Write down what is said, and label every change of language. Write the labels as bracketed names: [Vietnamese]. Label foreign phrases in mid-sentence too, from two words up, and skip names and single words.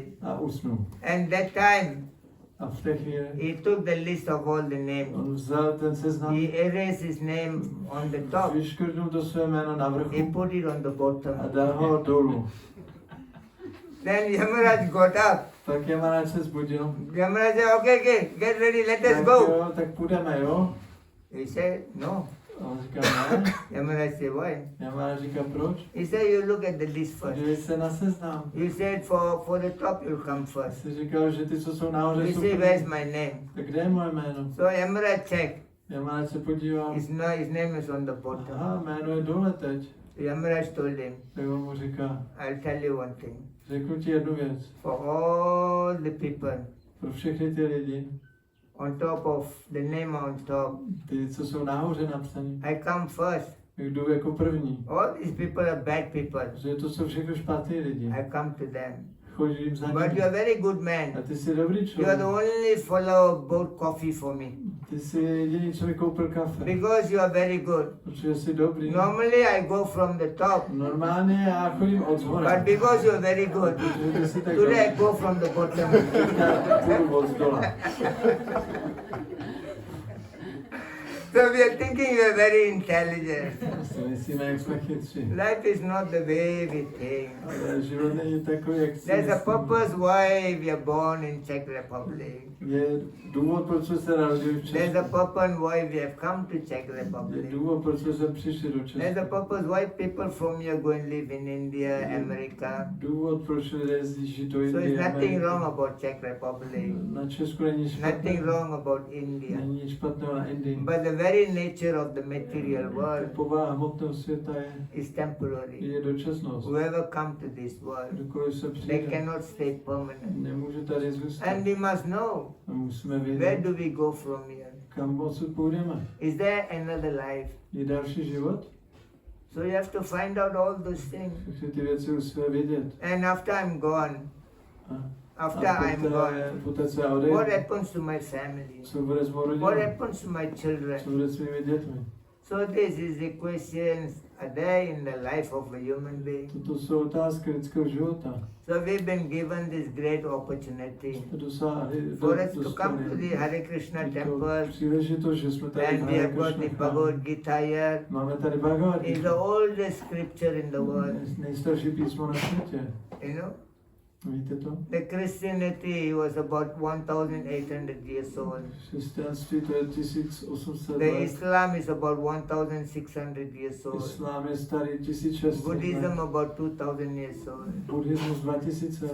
[Czech] a usnul. [English] And that time, [Czech] A v té chvíli [English] he took the list of all the names. [Czech] on vzal ten seznam, [English] He erased his name on the top. [Czech] vyškrtnul to své jméno na [English] He [Czech] vrchu [English] put it on the bottom. [Czech] a dal ho dolů. [English] Then Yamaraj got up. [Czech] Tak Jamáš se zbudil. [English] Yamaraj said, okay, get ready, let us [Czech] Tak [English] go. [Czech] jo, tak půjdeme, jo? [English] He said, no. [Czech] A on říká, ne. [English] Yamaraj said, why? [Czech] Jamáš říká, proč? [English] He said, you look at the list first. [Czech] Podívej se na seznam. [English] You said for the top you'll come [Czech] Já [English] first. [Czech] si říkal, že ty, co jsou nahoře, [English] You [Czech] jsou [English] say, [Czech] první. [English] where's my name? [Czech] Tak kde je moje jméno? [English] So Yamaraj checked. [Czech] Jamáš se podíval. [English] His name is on the bottom. [Czech] Aha, jméno je dole teď. [English] Yamaraj told him, [Czech] Tak on mu říká, [English] I'll tell you one thing. [Czech] řeknu ti jednu věc. [English] For all the people [Czech] Pro všechny ty lidi, [English] on top of the name on top, [Czech] ty, co jsou nahoře napsaní, [English] I come first. [Czech] jdu jako první. [English] All these people are bad people. [Czech] Že to jsou všechno špatný lidi. [English] I come to them. [Czech] Chodím za [English] But you're [Czech] nimi. [English] a very good man. [Czech] A ty jsi dobrý [English] You are [Czech] člověk. [English] the only fellow who bought coffee for me. [Czech] Ty jsi jediný, co mi koupil kafe. [English] Because you are very good. [Czech] Protože jsi dobrý. [English] Normally I go from the top. [Czech] Normálně já chodím od zhora. [English] But because you are very good, [Czech] Protože ty jsi tak [English] today I [Czech] dobrý. [English] go from the bottom. [Czech] Já půjdu od zdola. [English] So we are thinking we are very intelligent. [Czech] Si myslíme, jak jsme chytří. [English] Life is not the way we think. [Czech] Ale život není takový, jak si [English] There's a [Czech] myslíme. [English] purpose why we are born in Czech Republic. [Czech] Je důvod, proč jsme se narodili v [English] There's a [Czech] Česku. [English] purpose why we have come to Czech [Czech] Je [English] Republic. [Czech] důvod, proč jsme přišli do [English] There's a [Czech] Česka. [English] purpose why people from here go and live in India, America. [Czech] Důvod, proč lidé jezdí do [English] So it's [Czech] Indie. [English] nothing [Czech] Ameriky. [English] wrong about Czech Republic. [Czech] Na Česku není špatné. [English] Nothing wrong about India. [Czech] Není nic špatného na Indii. [English] But the very nature of the material world, [Czech] Povaha hmotného světa [English] is temporary. [Czech] je dočasnost. [English] Whoever come to this world, [Czech] Kdokoliv se [English] they [Czech] přijde, [English] cannot stay permanent. [Czech] nemůže tady zůstat. [English] And we must know, [Czech] A musíme [English] where [Czech] vědět, [English] do we go from here? [Czech] kam odsud půjdeme. [English] Is there another life? [Czech] Je další život? [English] So you have to find out all those things. [Czech] Všechny ty věci musíme vědět. [English] And after I'm gone, after I'm gone, [Czech] poté co já [English] what [Czech] odejdu, [English] happens to my family? [Czech] co bude s mou rodinou? [English] What happens to my children? [Czech] Co bude s mými dětmi? [English] So this is the questions are there in the life of a human being. [Czech] Toto jsou otázky lidského života. [English] So we've been given this great opportunity [Czech] Dosáhli, [English] for us to come to the Hare Krishna temple, [Czech] příležitost, že jsme tady v [English] and we [Czech] Hare [English] have got the [Czech] Krishna [English] Bhagavad [Czech] chrámu. [English] Gita here. [Czech] Máme tady Bhagavad [English] It's the [Czech] Gita, [English] oldest scripture in the world, [Czech] nejstarší písmo na světě. [English] you know. [Czech] Víte to? [English] The Christianity was about 1,800 years old. [Czech] Křesťanství to je 1800 [English] The [Czech] let. [English] Islam is about 1,600 years old. [Czech] Islám je starý 1600 [English] Buddhism [Czech] let. [English] about 2,000 years old. [Czech] Buddhismus 2000